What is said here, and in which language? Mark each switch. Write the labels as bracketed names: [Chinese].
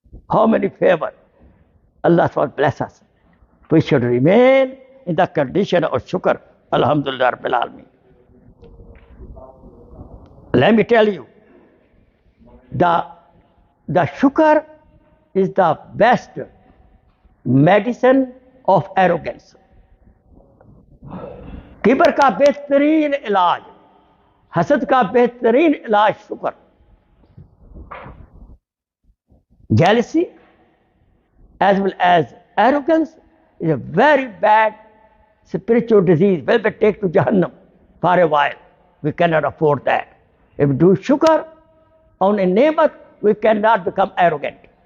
[English] How many favor Allah SWT bless us. We should remain in the condition of Shukr. [Arabic] Alhamdulillah Rabbil Alameen. [English] Let me tell you, the Shukr is the best medicine of arrogance. [Hindi] Kibber का बेहतरीन इलाज, हसद का बेहतरीन इलाज शुक्र. [English] Jealousy as well as arrogance is a very bad spiritual disease. Will be taken to Jahannam for a while. We cannot afford that. If we do Shukr on a ni'mat, we cannot become arrogant.